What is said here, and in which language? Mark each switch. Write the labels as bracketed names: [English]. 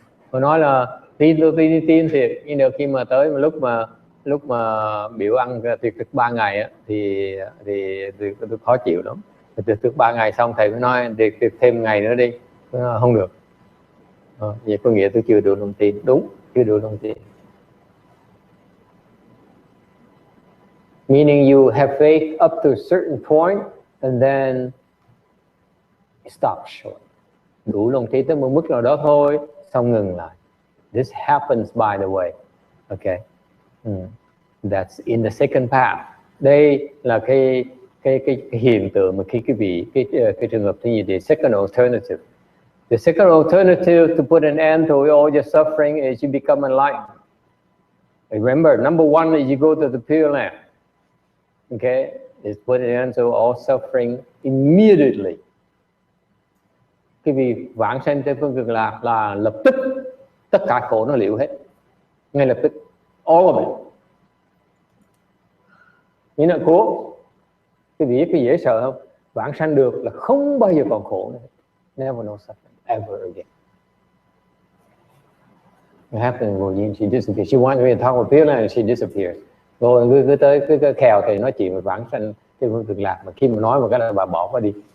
[Vietnamese] Tôi nói là tin thiệt, nhưng được khi mà tới một lúc mà biểu ăn tiệc thực 3 ngày á, thì tôi khó chịu lắm. Tiệc thực 3 ngày xong thầy mới nói tiệc thêm ngày nữa đi, không được. Vậy có nghĩa tôi chưa đủ lòng tin. Đúng, chưa đủ lòng tin. [English] Meaning you have faith up to a certain point and then stop short. [Vietnamese] Đủ lòng tin tới một mức nào đó thôi, xong ngừng lại. [English] This happens by the way. Okay. That's in the second path. [Vietnamese] Đây là cái hiện tượng mà khi quý vị cái trường hợp thứ nhì, [English] the second alternative. The second alternative to put an end to all your suffering is you become enlightened. Remember, number one is you go to the Pure Land. Okay, is put an end to all suffering immediately. [Vietnamese] Cái vì vãng sanh tới phương cực lạc là lập tức tất cả khổ nó liễu hết, ngay lập tức, [English] all of it. [Vietnamese] Nghĩa là cố cái gì cái dễ sợ không? Vãng sanh được là không bao giờ còn khổ nữa. [English] Never no suffering ever again. What happened when she disappears? She wanted me to talk about Pure Land and she disappears. [Vietnamese] Rồi cứ tới cứ khèo thì nói chuyện về vãng sanh cái phương cực lạc, mà khi mà nói một cái là bà bỏ qua đi.